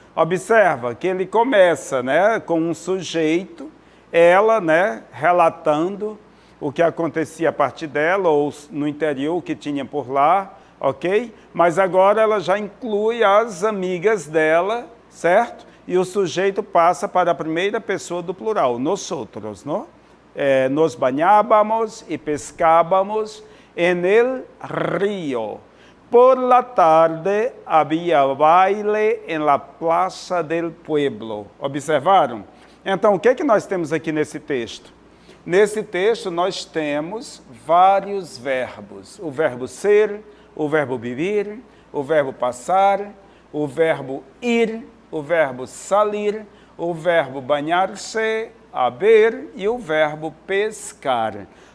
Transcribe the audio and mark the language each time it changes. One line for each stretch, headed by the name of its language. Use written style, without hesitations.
Portuguese: Observa que ele começa, né, com um sujeito, ela, né, relatando o que acontecia a partir dela, ou no interior, o que tinha por lá. ok? Mas agora ela já inclui as amigas dela, certo? E o sujeito passa para a primeira pessoa do plural, nosotros, não?
Spanish: Nos bañábamos y pescábamos en el río. Por la tarde havia baile en la plaza del pueblo.
Portuguese: Observaram? Então, o que é que nós temos aqui nesse texto? Nesse texto, nós temos vários verbos. O verbo ser, o verbo vivir, o verbo passar, o verbo ir, o verbo salir, o verbo banhar-se, haber e o verbo pescar.